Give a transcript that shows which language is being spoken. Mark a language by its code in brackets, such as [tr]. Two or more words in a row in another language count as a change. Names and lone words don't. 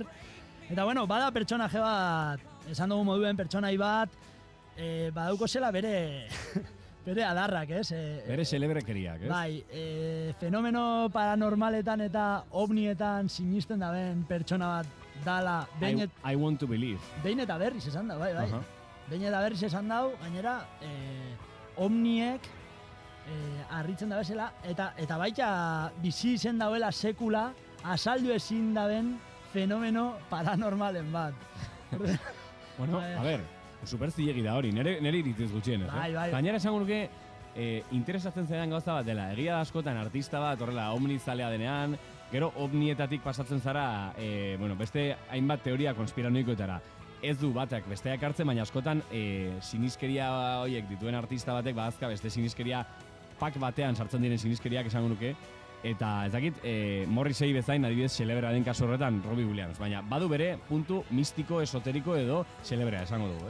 [eu] Eta bueno, bada pertsonaje bat, esan dugu moduen pertsonai bat, badauko zela bere adarrak, ez? Bere celebrekeriak, ez? Bai, fenomeno paranormaletan eta ovnietan sinisten daben pertsona bat dala. [en] I want to believe. [eu] Behin eta berriz esan da, bai. Behin eta berriz esan dau, gainera, ovniek harritzen da bezala, eta baita bizi izen dauela sekula, asaldu ezin daben fenomeno paranormalen bat. Bueno, [es] a ver, [eu] super zilegi da hori, nire iritziz gutxien, ez? Bai. Gainera esango nuke, interesatzen zaidan gauza bat dela, egia da askotan artista bat, horrela, omnizalea denean, gero ovnietatik pasatzen zara, beste hainbat teoria konspiranoikoetara. Ez du batak besteak hartzen, baina askotan siniskeria horiek dituen artista batek badazka beste siniskeria pak batean sartzen diren siniskeriak esango nuke, eta ez dakit Morrissey bezain adibidez celebra den kasu horretan Robbie Williams, baina badu bere puntu mistiko, esoteriko edo celebra esango dugu,